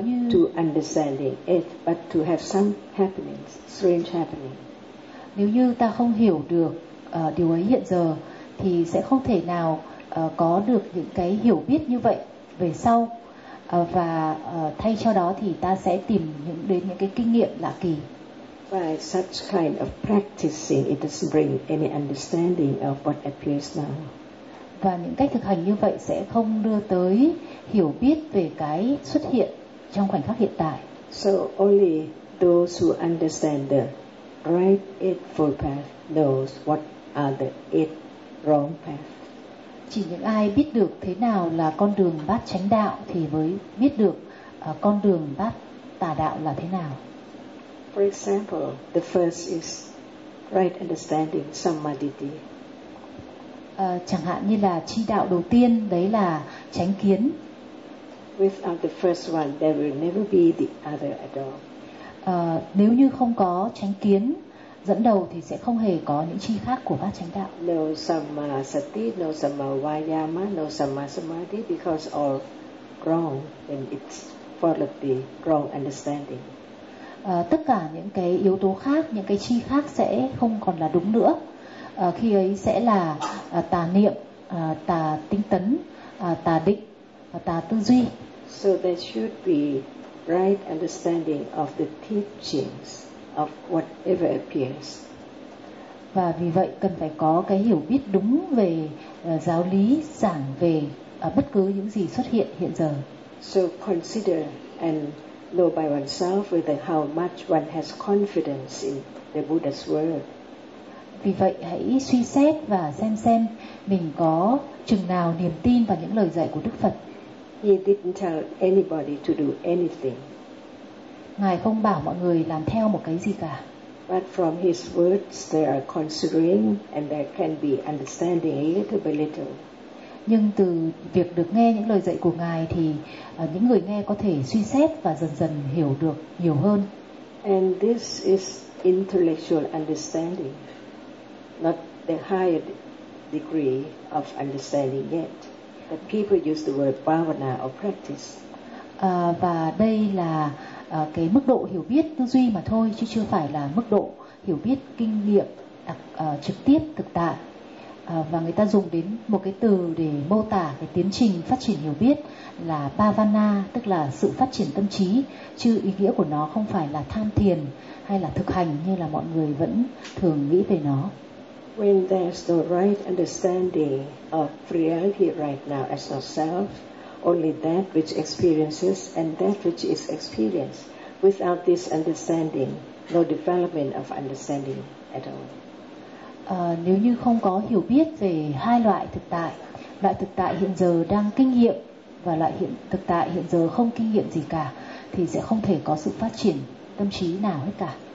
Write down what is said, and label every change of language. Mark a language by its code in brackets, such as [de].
[en] not to understanding it, but to have some happenings, strange happening. [vi] Nếu như ta không hiểu được điều ấy hiện giờ thì sẽ không thể nào có được những cái hiểu biết như vậy về sau. Và thay cho đó thì ta sẽ tìm đến những cái kinh nghiệm lạ kỳ. [en] By such kind of practicing, it doesn't bring any understanding of what appears now. [vi] Và những cách thực hành như vậy sẽ không đưa tới hiểu biết về cái xuất hiện trong khoảnh khắc hiện tại. [en] So only those who understand the right eightfold path knows what are the eight wrong paths. [vi] Chỉ những ai biết được thế nào là con đường bát chánh đạo thì mới biết được con đường bát tà đạo là thế nào. [en] For example, the first is right understanding samadhi. [vi] Chẳng hạn như là chi đạo đầu tiên đấy là chánh kiến. [en] Without the first one, there will never be the other at all. [vi] Nếu như không có chánh kiến dẫn đầu thì sẽ không hề có những chi khác của bát chánh đạo. [en] No samma sati, no samma vayama, no samma samadhi, because all wrong and it's followed the wrong understanding. [vi] Tất cả những cái yếu tố khác, những cái chi khác sẽ không còn là đúng nữa. Khi ấy sẽ là tà niệm, tà tinh tấn, tà định và tà tư duy. [en] So there should be right understanding of the teachings of whatever appears. [vi] Và vì vậy cần phải có cái hiểu biết đúng về giáo lý giảng về bất cứ những gì xuất hiện hiện giờ. [en] So consider and know by oneself whether how much one has confidence in the Buddha's word. [vi] Vì vậy hãy suy xét và xem mình có chừng nào niềm tin vào những lời dạy của Đức Phật. [en] He didn't tell anybody to do anything. [vi] Ngài không bảo mọi người làm theo một cái gì cả. [en] But from his words, they are considering and they can be understanding a little by little. [vi] Nhưng từ việc được nghe những lời dạy của Ngài thì những người nghe có thể suy xét và dần dần hiểu được nhiều hơn. [en] And this is intellectual understanding, not the higher degree of understanding yet. The people use the word bhavana or practice. [vi] Và đây là cái mức độ hiểu biết tư duy mà thôi, chứ chưa phải là mức độ hiểu biết kinh nghiệm trực tiếp thực tại. Và người ta dùng đến một cái từ để mô tả cái tiến trình phát triển hiểu biết là bhavana, tức là sự phát triển tâm trí, chứ ý nghĩa của nó không phải là tham thiền hay là thực hành như là mọi người vẫn thường nghĩ về nó. [en] When there's the right understanding of reality right now as ourself, only that which experiences and that which is experienced. Without this understanding, no development of understanding at all. [vi] Nếu như không có hiểu biết về hai loại thực tại hiện giờ đang kinh nghiệm và loại hiện thực tại hiện giờ không kinh nghiệm gì cả, thì sẽ không thể có sự phát triển tâm trí nào hết cả.